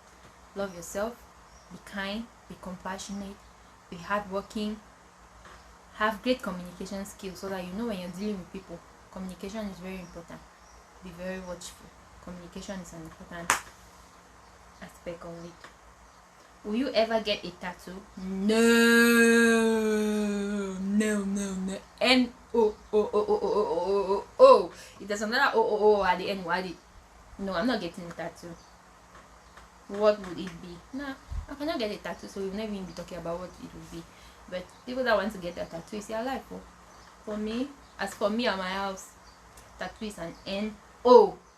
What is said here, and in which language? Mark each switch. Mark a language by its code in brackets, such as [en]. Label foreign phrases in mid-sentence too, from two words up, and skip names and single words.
[en] Love yourself, be kind, be compassionate, be hardworking, have great communication skills, so that you know when you're dealing with people, communication is very important. Be very watchful. Communication is an important aspect of it. Will you ever get a tattoo? No. N-O-O-O-O-O-O-O-O. If there's another O-O-O at the end, why did? No, I'm not getting a tattoo. What would it be? No, I cannot get a tattoo, so we'll never even be talking about what it would be. But people that want to get a tattoo is their life. For me, as for me at my house, tattoo is an N-O.